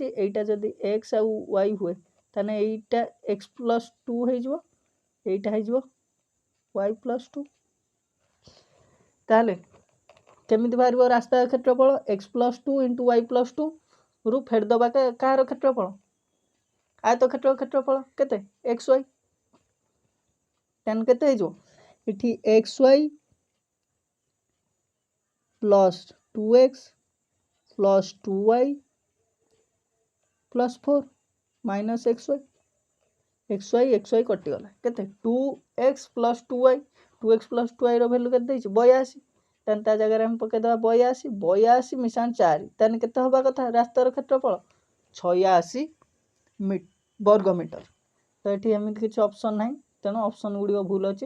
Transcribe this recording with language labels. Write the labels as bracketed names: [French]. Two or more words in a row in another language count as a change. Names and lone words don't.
[Odia] এইটা ଯଦି x ଆଉ y ହୁଏ ତାହେଲେ এইটা x + 2 ହେଇଯିବ, এইটা ହେଇଯିବ y + 2। ତାହେଲେ କେମିତି ବାହାରିବ ରାସ୍ତା କ୍ଷେତ୍ରଫଳ x + 2 × y + 2 ରୁ ଫେଡ଼ିଦେବା କାହାର କ୍ଷେତ୍ରଫଳ ଆୟତ କ୍ଷେତ୍ରଫଳ କେତେ xy। ତାହେଲେ କେତେ ହେଇଯିବ ଏଠି xy + 2x + 2y + 4 - xy କଟିଗଲା କେତେ 2x + 2y। 2x + 2y ର ଭ୍ୟାଲୁ କେତେ ଦେଇଛି 82। ତାହେଲେ ତା ଜାଗାରେ ଆମେ ପକାଇଦେବା 82 ମିଶାଣ 4, ତାହେଲେ କେତେ ହେବା କଥା ରାସ୍ତାର କ୍ଷେତ୍ରଫଳ 86 ବର୍ଗ ମିଟର। ତ ଏଠି ଏମିତି କିଛି ଅପସନ୍ ନାହିଁ, ତେଣୁ ଅପସନ୍ ଗୁଡ଼ିକ ଭୁଲ ଅଛି।